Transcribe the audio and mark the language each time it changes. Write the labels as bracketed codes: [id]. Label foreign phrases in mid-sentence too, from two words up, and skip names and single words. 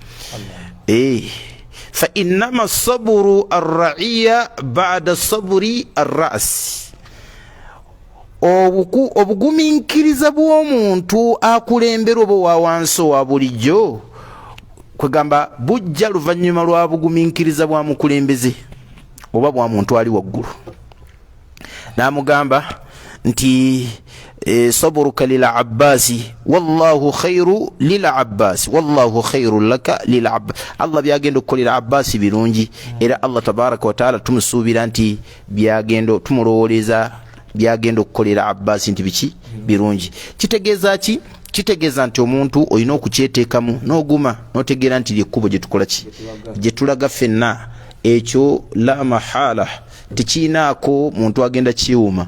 [ar] فإنما صبر الرعية بعد صبر الرأس, [lg] obuguminkiriza bw'omuntu akulembera oba wa wansi owa bulijjo kwegamba bujja luvannyuma lwa buguminkiriza bwa mukulembeze oba bwa muntu ali waggulu. N'amugamba nti [ar] صبرك للعباس والله خير للعباس والله خير لك للعباس. [lg] Allah byagenda okukolera Abbasi birungi, era Allah [ar] تبارك وتعالى [lg] tumusuubira nti byagenda tumulowoleza byagenda okukolera Abbasi nti biki birungi. Kitegeeza ki? Kitegeeza nti omuntu olina okukyeteekamu n'oguma n'otegeera nti lyekkubo gye tukola ki gye tulaga ffenna, ekyo [ar] لا محالة [lg] tekiinaako muntu agenda kiwuma.